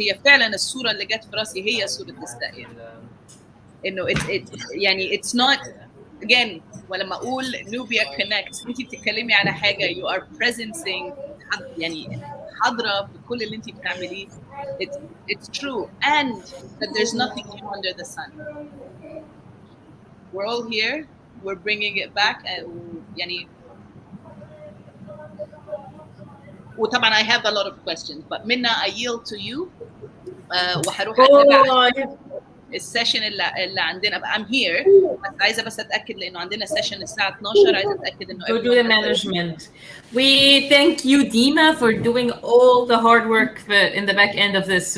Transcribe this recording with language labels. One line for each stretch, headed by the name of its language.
Arabic: هي فعلا الصوره اللي جت في راسي هي صوره دستاير، انه يعني
English: it's not again.
Arabic: ولما اقول نوبيا connects، انت بتتكلمي على حاجه
English: you are presencing،
Arabic: يعني حاضره في كل اللي انت بتعمليه.
English: It's true and that there's nothing new under the sun. We're all here, we're bringing it back.
Arabic: يعني وطبعا
English: I have a lot of questions but Minna I yield to you.
Arabic: وهروح اتابع السيشن اللي عندنا.
English: I'm here
Arabic: بس عايزه اتاكد لانه عندنا سيشن الساعه 12. عايزه اتاكد انه
English: go do the management. We thank you Dima for doing all the hard work in the back end of this.